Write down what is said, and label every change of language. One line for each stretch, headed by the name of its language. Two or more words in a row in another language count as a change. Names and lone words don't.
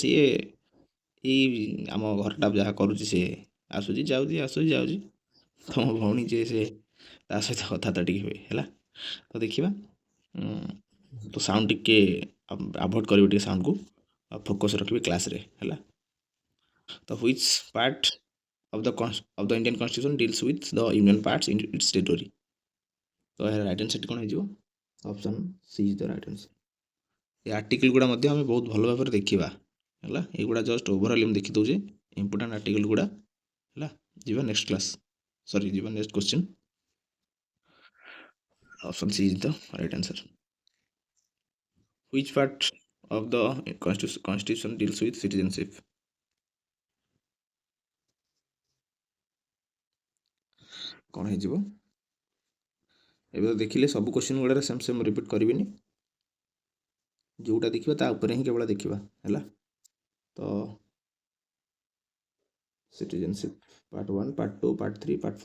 Odia: ସିଏ ଏଇ ଆମ ଘରଟା ଯାହା କରୁଛି, ସିଏ ଆସୁଛି ଯାଉଛି। ତମ ଭଉଣୀ ଯେ ସେ ତା ସହିତ କଥାବାର୍ତ୍ତା ଟିକେ ହୁଏ। ହେଲା, ତ ଦେଖିବା। ତ ସାଉଣ୍ଡ ଟିକେ ଆଭଏଡ଼ କରିବେ ଟିକେ ସାଉଣ୍ଡକୁ, ଆଉ ଫୋକସ୍ ରଖିବେ କ୍ଲାସ୍ରେ। ହେଲା, ତ
English: which part of the Indian Constitution deals with the union parts in its territory?
Odia: ତ ଏହାର
English: right answer-ଟି
Odia: କ'ଣ ହେଇଯିବ?
English: option C is the right answer.
Odia: ଏ ଆର୍ଟିକଲ ଗୁଡ଼ା ମଧ୍ୟ ଆମେ ବହୁତ ଭଲ ଭାବରେ ଦେଖିବା। ହେଲା, ଏଗୁଡ଼ା
English: just overall
Odia: ମୁଁ ଦେଖି ଦେଉଛେ
English: important article
Odia: ଗୁଡ଼ା। ହେଲା, ଯିବା
English: next class,
Odia: ଯିବା
English: next question. option C is the right answer. Which part of the constitution deals with citizenship?
Odia: କ'ଣ ହେଇଯିବ? ଏବେ ତ ଦେଖିଲେ ସବୁ କ୍ୱେଶ୍ଚିନ୍ ଗୁଡ଼ାରେ
English: same repeat
Odia: କରିବିନି, ଯେଉଁଟା ଦେଖିବା ତା ଉପରେ ହିଁ କେବଳ ଦେଖିବା। ହେଲା, ତ
English: citizenship part 1, part 2, part 3, part 4.